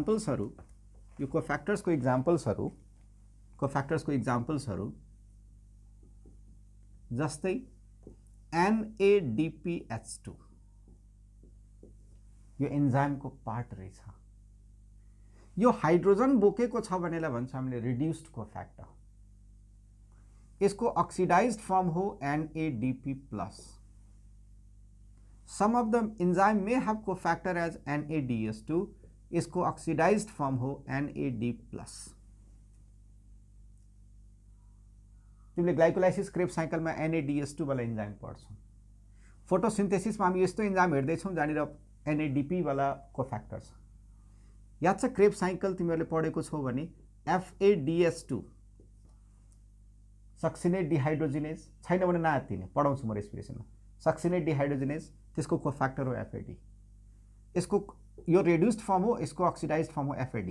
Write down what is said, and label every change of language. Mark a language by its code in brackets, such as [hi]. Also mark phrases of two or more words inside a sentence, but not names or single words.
[ne] एक्जाम्पल्सहरु जस्तै NADPH2 यो एन्जाइम को पार्ट रहेछ यो हाइड्रोजन बोकेको छ भनेलाई भन्छ हामीले [en] reduced cofactor [ne] यसको [en] oxidized form [ne] हो NADP+. [en] Some of the enzyme may have cofactor as NADS2. [ne] इसको [en] oxidized form [ne] हो NAD+. तिमीले [en] glycolysis Krebs cycle [ne] NADS2 वाला एन्जाइम पढ्छौ फोटोसिन्थेसिसमा हामी यस्तो एन्जाइम हेर्दै छौं जहाँनिर NADP वाला कोफैक्टर छ याद छ क्रेब्स साइकल तिमीहरूले पढेको छौ भने FADS2 [en] succinate dehydrogenase [ne] छैन भने नआत्तिने पढाउँछु म रेस्पिरेसनमा [en] succinate dehydrogenase [ne] त्यसको कोफ्याक्टर हो एफएडी। यसको यो [en] reduced form [ne] हो, यसको [en] oxidized form [ne] हो एफएडी।